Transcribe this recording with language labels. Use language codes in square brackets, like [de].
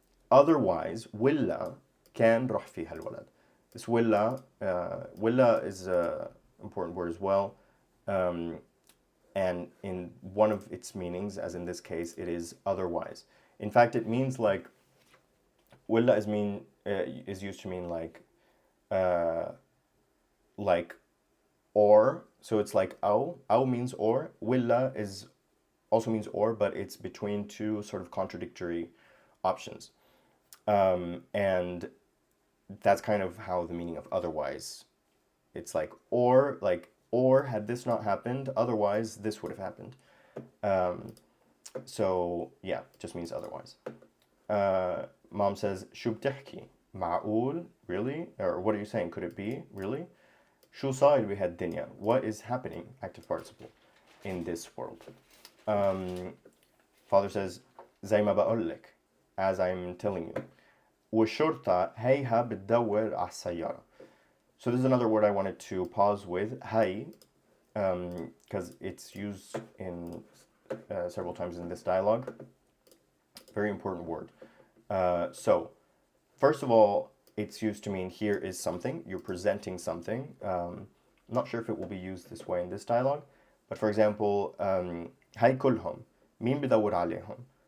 [ar] Otherwise, ولا كان راح فيها الولد. [en] This ولا is an important word as well. And in one of its meanings, as in this case, it is otherwise. In fact, it means like, willa is used to mean like or. So it's like au means or. Willa also means or, but it's between two sort of contradictory options. And that's kind of how the meaning of otherwise. It's like or had this not happened, otherwise this would have happened. So yeah, just means otherwise. Mom says شو بتحكي معقول, really? Or what are you saying? Could it be? Really? شو صاير بهالدنيا? What is happening? Active participle in this world. Father says زي ما بقولك, as I'm telling you. [ar] والشرطة هيها بتدور على السيارة. [en] So this is another word I wanted to pause with, hay, because it's used in several times in this dialogue. Very important word. So, first of all, it's used to mean here is something. You're presenting something. I'm not sure if it will be used this way in this dialogue, but for example, هاي كلهم مين بدور عليهم?